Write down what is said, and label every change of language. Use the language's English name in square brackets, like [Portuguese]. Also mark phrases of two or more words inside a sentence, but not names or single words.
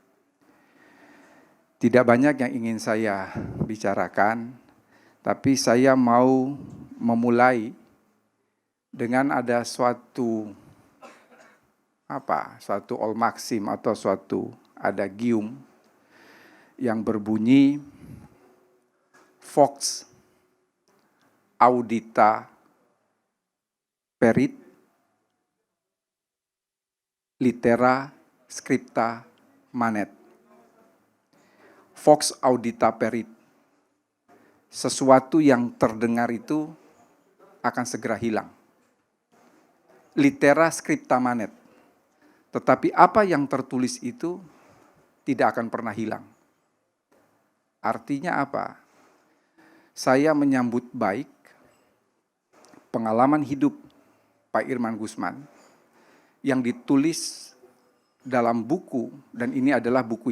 [Indonesian] Tidak banyak yang ingin saya bicarakan, tapi saya mau memulai dengan ada suatu [English] old maxim [Indonesian] atau suatu adagium yang berbunyi [Latin] Vox audita perit litera scripta manet. Vox audita perit. [Indonesian] Sesuatu yang terdengar itu akan segera hilang. [Latin] Litera scripta manet. [Indonesian] Tetapi apa yang tertulis itu tidak akan pernah hilang. Artinya apa? Saya menyambut baik pengalaman hidup Pak Irman Gusman yang ditulis dalam buku, dan ini adalah buku